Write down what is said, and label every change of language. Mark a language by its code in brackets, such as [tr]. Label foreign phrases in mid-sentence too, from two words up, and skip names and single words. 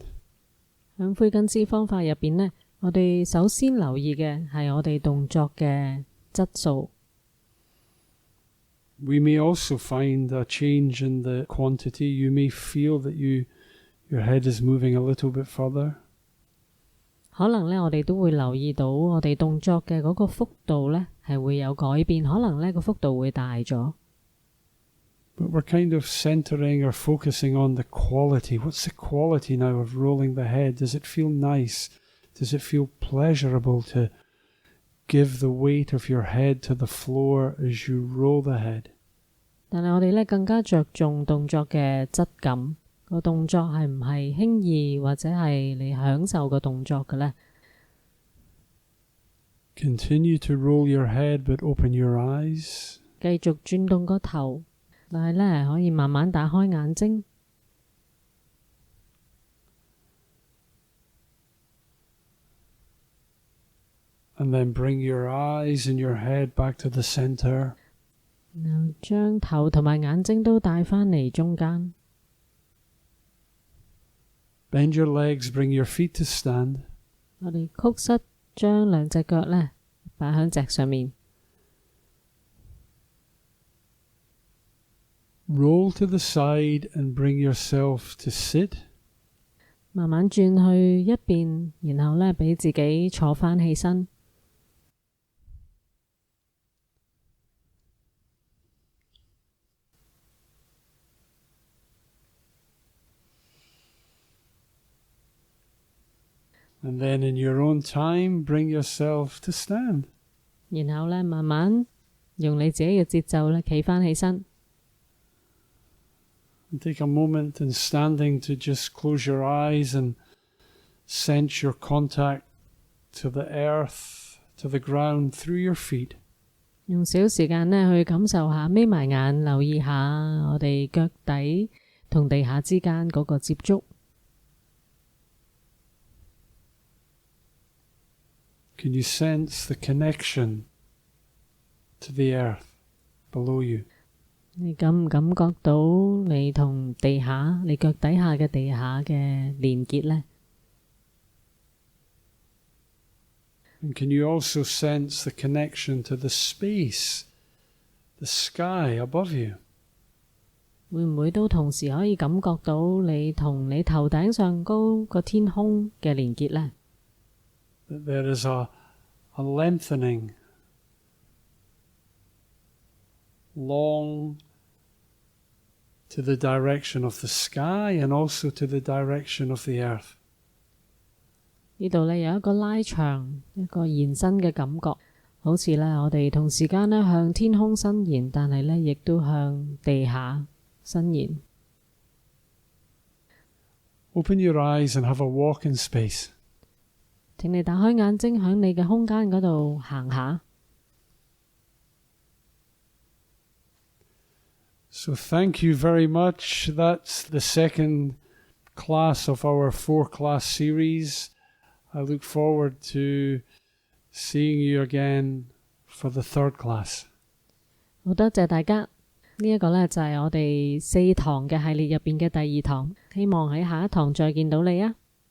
[yue] 喺魁根斯方法入邊呢，我哋首先留意嘅係我哋動作嘅質素。 [en] We may also find a change in the quantity. You may feel that your head is moving a little bit further. [yue] 可能呢，我哋都會留意到我哋動作嘅嗰個幅度呢係會有改變，可能呢個幅度會大咗。 [en] But we're kind of centering or focusing on the quality. What's the quality now of rolling the head? Does it feel nice? Does it feel pleasurable to give the weight of your head to the floor as you roll the head? [yue] 但係我哋呢更加着重動作嘅質感，個動作係唔係輕易或者係你享受個動作嘅呢？ [en] Continue to roll your head, but open your eyes. [yue] 繼續轉動個頭，但係呢可以慢慢打開眼睛。 [en] And then bring your eyes and your head back to the center. [yue] 然後將頭同埋眼睛都帶返嚟中間。 [en] Bend your legs, bring your feet to stand. [yue] 我哋曲膝將兩隻腳呢擺喺席上面。 [en] Roll to the side and bring yourself to sit. [yue] 慢慢轉去一邊，然後呢俾自己坐返起身。 [en] And then in your own time, bring yourself to stand. [yue] 然後呢慢慢用你自己嘅節奏呢企返起身。 [en] And take a moment in standing to just close your eyes and sense your contact to the earth, to the ground, through your feet. [yue] 用少時間呢去感受下，眯埋眼留意下我哋腳底同地下之間嗰個接觸。 [en] Can you sense the connection to the earth below you? [yue] 你感唔感覺到你同地下，你腳底下嘅地下嘅連結呢？ [en] And can you also sense the connection to the space, the sky above you? [yue] 會唔會都同時可以感覺到你同你頭頂上高個天空嘅連結呢？ [en] That there is a lengthening long to the direction of the sky and also to the direction of the earth. [yue] 呢度呢有一個拉長，一個延伸嘅感覺，好似呢我哋同時間呢向天空伸延，但係呢亦都向地下伸延。 [en] Open your eyes and have a walk in space. [yue] 請你打開眼睛，喺你嘅空間嗰度行下。 [en] So thank you very much. That's the second class of our 4-class series. I look forward to seeing you again for the third class. [yue] 好多謝大家，呢一個呢就係我哋4堂嘅系列入邊嘅第2堂，希望喺下一堂再見到你啊！